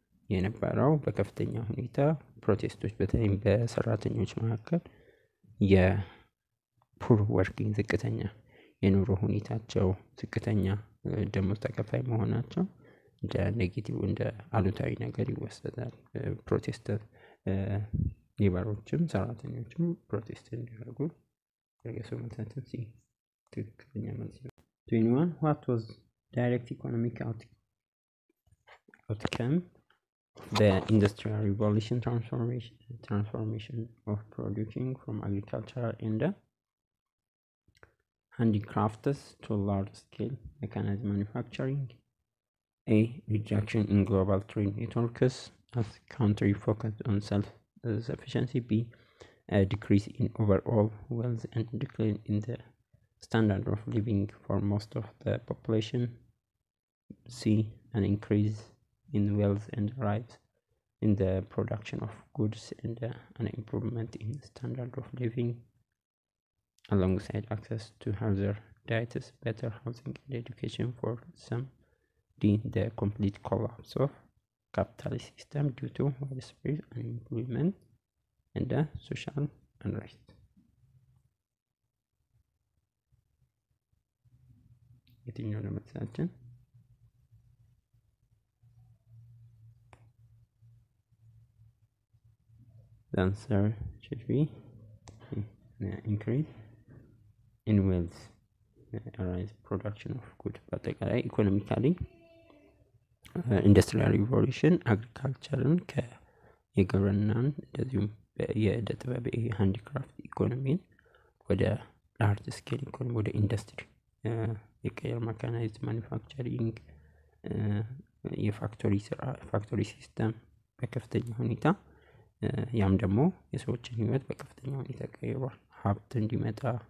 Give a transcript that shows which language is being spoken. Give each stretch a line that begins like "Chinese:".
Amharic: የነበረው በከፍተኛ ሁኔታ ፕሮቴስቶች በተለይም በሰራተኞች መካከል የፑር ወርኪንግ ዝቅተኛ የኑሮ ሁኔታቸው ዝቅተኛ ደሞዝ ተከፋይ መሆናቸው እንደ ኔጌቲቭ እንደ አሉታዊ ነገር ይወሰዳል። ፕሮቴስታንት ሌበሮችም ሰራተኞችም ፕሮቴስት እንዲያደርጉ ያገሰሙት ትክክለኛ መልስ ነው። 21
English: What was direct economic outcome of the Industrial Revolution transformation of producing from agriculture and handicrafts to large-scale mechanized manufacturing? A. Reduction in global trade networks as country focused on self-sufficiency. B. A decrease in overall wealth and decline in the standard of living for most of the population. C. An increase in wealth and rise in the production of goods and an improvement in standard of living alongside access to healthier diets, better housing and education for some. D. The complete collapse of capitalist system due to widespread unemployment and social unrest.
Amharic: የትኛው ነው መልሳችን?
English: The answer should be increase in wealth, arise production of good.
Amharic: በአጠቃላይ ኢኮኖሚካሊ ኢንዱስትሪያል ሪቮሉሽን አግሪካልቸርን የግብርናን እንደዚሁም የእደ ጥበብ ሃንዲክራፍት ኢኮኖሚን ወደ ላርጅ ስኬል ኢኮኖሚ ወደ ኢንዱስትሪ የቀየር መካናይዝድ ማኑፋክቸሪንግ የፋክቶሪ ሲስተም በከፍተኛ ሁኔታ ያም ደግሞ የሰዎችን ህይወት በከፍተኛ ሁኔታ ቀይሯል። ሀብት እንዲመጣ